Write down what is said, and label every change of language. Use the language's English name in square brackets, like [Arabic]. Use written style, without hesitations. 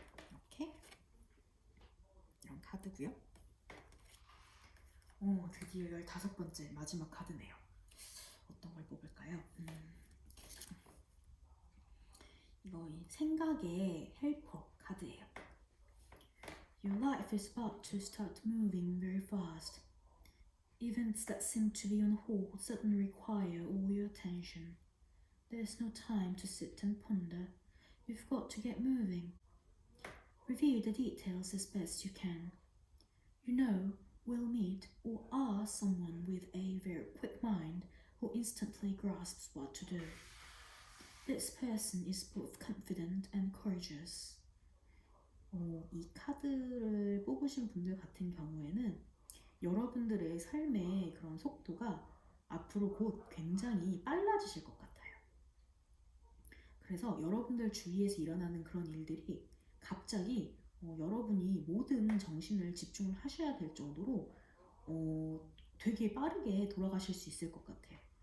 [Korean] 이렇게 이런 카드고요. 드디어 15번째 마지막 카드네요. 어떤 걸 뽑을까요? 이거 생각의 헬퍼 카드예요. [English] Your life is about to start moving very fast. Events that seem to be on hold suddenly require all your attention. There's no time to sit and ponder. You've got to get moving. Review the details as best you can. You know, will meet or are someone with a very quick mind who instantly grasps what to do. This person is both confident and courageous. [Korean] 이 카드를 뽑으신 분들 같은 경우에는 여러분들의 삶의 그런 속도가 앞으로 곧 굉장히 빨라지실 것 같아요. 그래서 여러분들 주위에서 일어나는 그런 일들이 갑자기 여러분이 모든 정신을 집중을 하셔야 될 정도로 되게 빠르게 돌아가실 수 있을 것 같아요.